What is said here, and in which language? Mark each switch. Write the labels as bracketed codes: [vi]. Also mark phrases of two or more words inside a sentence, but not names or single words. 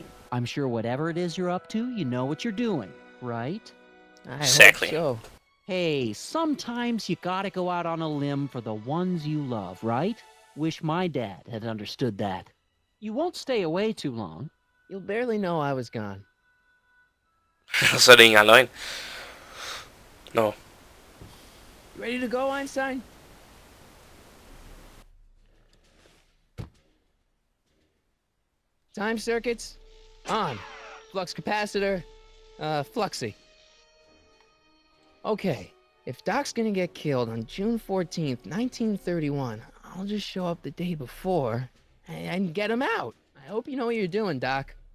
[en] I'm sure whatever it is you're up to, you know what you're doing, right? I Exactly. hope so. Hey, sometimes you gotta go out on a limb for the ones you love, right? Wish my dad had understood that. You won't stay away too long. You'll barely know I was gone. [no] Så er det ikke engang løgn. Nå. [en] You ready to go, Einstein? Time circuits? On. Flux capacitor? Fluxy. Okay, if Doc's gonna get killed on June 14th, 1931, I'll just show up the day before and get him out. I hope you know what you're doing, Doc.